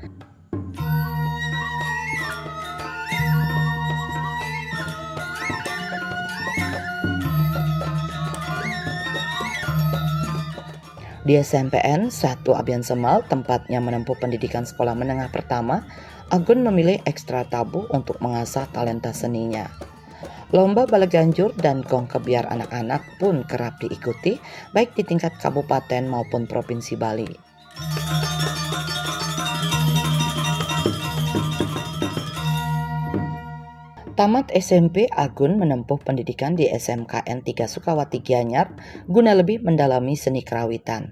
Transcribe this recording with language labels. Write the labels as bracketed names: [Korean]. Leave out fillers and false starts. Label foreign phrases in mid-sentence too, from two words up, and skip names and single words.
[Indonesian] Di SMPN 1 Abian Semal, tempatnya menempuh pendidikan sekolah menengah pertama, Agun memilih ekstra tabuh untuk mengasah talenta seninya. Lomba balaganjur dan gong kebiar anak-anak pun kerap diikuti, baik di tingkat kabupaten maupun provinsi Bali. Tamat SMP, Agun menempuh pendidikan di SMKN 3 Sukawati Gianyar guna lebih mendalami seni kerawitan.